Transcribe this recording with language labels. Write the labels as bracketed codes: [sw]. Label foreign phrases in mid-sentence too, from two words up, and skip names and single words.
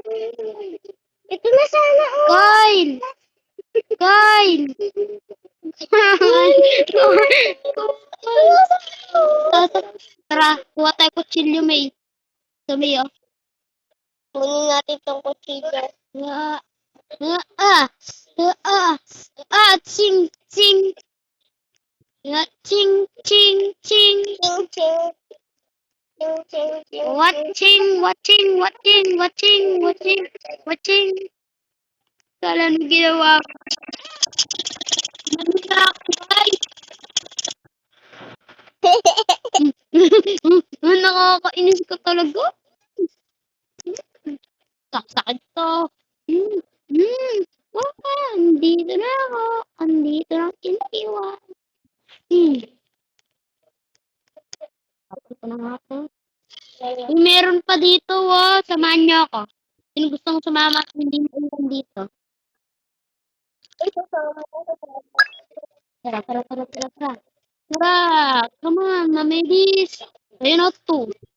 [tl] Ito na sana. Oh. Kyle! Kyle! Tara, kuha tayo kutsilyo, May. Ito, May, oh. Kunin natin tong kutsilyo. Ah, ching, ching. Ching, ching, ching. Ching, ching. Ching, ching, ching. Watching, watching, watching, watching, watching, watching. Kala nung ginawa ko. Nakakainis ko talaga. Sakit to. Hmm, wala, andito na ako. Andito na iniwan. Sakit ko na nga to. Meron pa dito, oh. Samahan niyo ako. Sino gustong sumama at hindi mo iwan dito? Ay, sasama ko. Tara, tara, tara, tara, tara. Tara, [en] come on, [tl] mamedis. Ayun o, 2.